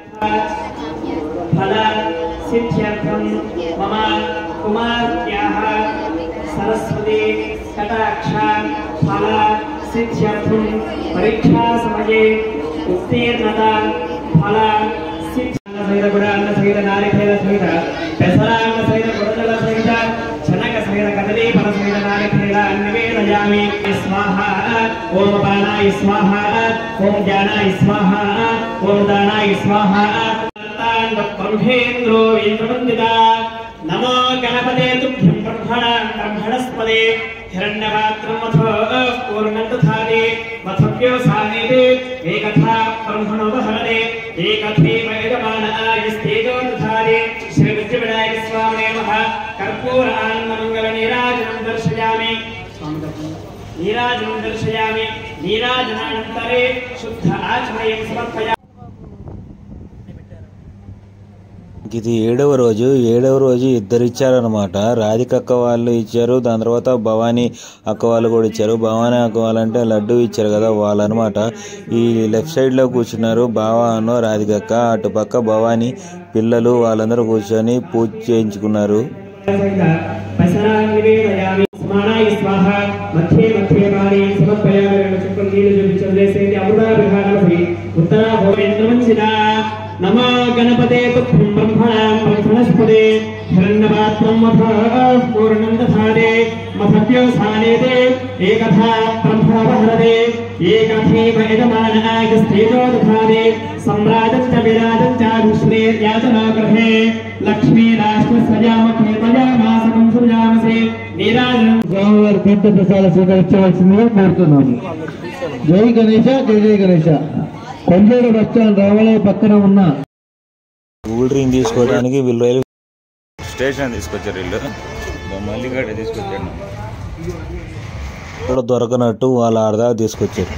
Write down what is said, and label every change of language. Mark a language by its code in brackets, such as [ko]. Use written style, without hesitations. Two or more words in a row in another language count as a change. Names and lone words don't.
[sa] పరీక్షా సమయే ఉత్తీర్ణత ఫల సహిత గుడాన్న సహిత నారికేల సహిత పెసరాన్న సహిత గుడదల సహిత చనక సహిత కదలీ ఫల సహిత నారికేల నివేదయామి. స్వాహ ఓం బాణాయ స్వాహ, ఓం జ్ఞానాయ స్వాహ, ఓం దానాయ స్వాహ. బ్రహ్మేంద్రో ఇంద్రవందిత నమో గణపతే తుభ్యం బ్రహ్మణస్పదే हिरण्यपात्रं मथो पूर्णं दधाति मथभ्यो सानेते एकथा ब्रह्मणोपहरणे एकथे यजमानाय स्तेजो दधाति श्रीबुद्धिविनायक स्वामिने नमः। कर्पूर आनन्दमङ्गल नीराजनं दर्शयामि, नीराजनं दर्शयामि, नीराजनानन्तरे शुद्ध आचमयं समर्पयामि। [te] ఇది 7వ రోజు. 7వ రోజు ఇద్దరు ఇచ్చారనమాట. రాధిక అక్క వాళ్ళు ఇచ్చారు, దాని తర్వాత భవానీ అక్క వాళ్ళు కూడా ఇచ్చారు. భవానీ అక్క వాళ్ళంటే లడ్డు ఇచ్చారు కదా వాళ్ళనమాట. ఈ [en] left side [te] లో కూర్చున్నారు బావాను రాధిక అక్క, అటు పక్క భవానీ పిల్లలు వాళ్ళందరూ కూర్చొని పూజ చేయించుకున్నారు. [sa] नमो गणपते तुभ्यं ब्रह्मणस्पदे हिरण्यपात्रं पूर्णं दधाते मथभ्यो सानेते एकथा ब्रह्मणोपहरते एकथे यजमानाय स्तेजो दधाते सम्राजं च विराजं च विष्णुर्याजनागृहे लक्ष्मी राष्ट्रस्वजामखे त्वयामासकं सुजामसे नीराजनं [te] స్వామివారి తీర్థ ప్రసాద స్వీకరించవలసిందిగా కోరుతున్నాము. [sa] జై గణేశ, జై జై గణేశ. [te] కొండూరు బస్ స్టాండ్ రామలయ పక్కన ఉన్న [en] cool drink [te] తీసుకోవడానికి వీళ్ళు [en] railway station [te] తీసుకొచ్చారు. వీళ్ళు మళ్ళీ గడ్డ తీసుకొచ్చారు. ఇక్కడ దొరకనట్టు వాళ్ళ అర్ధా తీసుకొచ్చారు.